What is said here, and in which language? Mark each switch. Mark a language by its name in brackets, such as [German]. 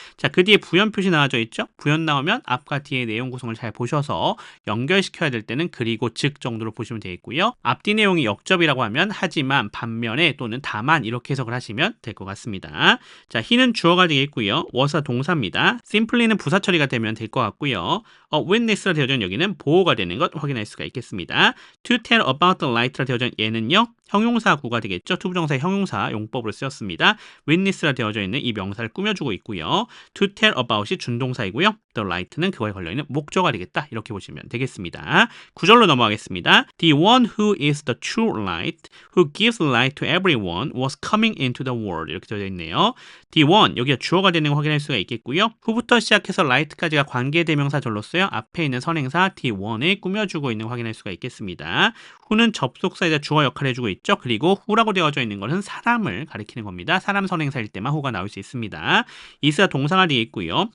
[Korean] 자, 그 뒤에 부연 표시 나와져 있죠? 부연 나오면 앞과 뒤의 내용 구성을 잘 보셔서 연결시켜야 될 때는 그리고 즉 정도로 보시면 되겠고요. 앞뒤 내용이 역접이라고 하면 하지만, 반면에 또는 다만 이렇게 해석을 하시면 될 것 같습니다. 자, he는 주어가 되겠고요. was가 동사입니다. simply는 부사 처리가 되면 될 것 같고요. witness라 되어져 있는 여기는 보호가 되는 것 확인할 수가 있겠습니다. [English] to tell about the light [Korean] 라 되어져 있는 얘는요. 형용사구가 되겠죠. 투부정사의 형용사 용법으로 쓰였습니다. witness라 되어져 있는 이 명사를 꾸며주고 있고요. to tell about이 준동사이고요. the light는 그거에 걸려있는 목적어가 되겠다. 이렇게 보시면 되겠습니다. 9절로 넘어가겠습니다. [English] The one who is the true light, who gives light to everyone, was coming into the world. [Korean] 이렇게 되어 있네요. D1 여기가 주어가 되는 거 확인할 수가 있겠고요. who부터 시작해서 right까지가 관계대명사절로써요. 앞에 있는 선행사 D1을 꾸며주고 있는 거 확인할 수가 있겠습니다. who는 접속사이자 주어 역할을 해주고 있죠. 그리고 who라고 되어져 있는 것은 사람을 가리키는 겁니다. 사람 선행사일 때만 who가 나올 수 있습니다. is가 동사가 되어 있고요.